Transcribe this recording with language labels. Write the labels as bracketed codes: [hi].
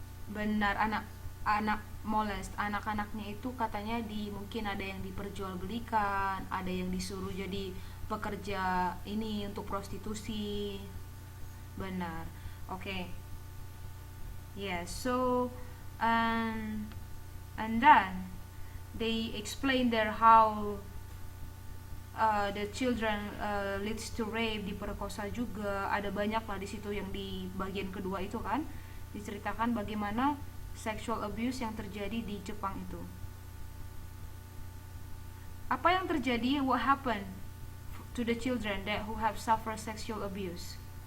[id] Benar, anak molest, anak-anaknya itu katanya mungkin ada yang diperjualbelikan, ada yang disuruh jadi pekerja ini untuk prostitusi. [en] Benar. Okay. Yes. So and then they explain there how the children leads to rape, [id] diperkosa juga. Ada banyak lah di situ yang di bagian kedua itu kan diceritakan bagaimana sexual abuse yang terjadi di Jepang itu. Apa yang terjadi? [en] What happened to the children that who have suffered sexual abuse?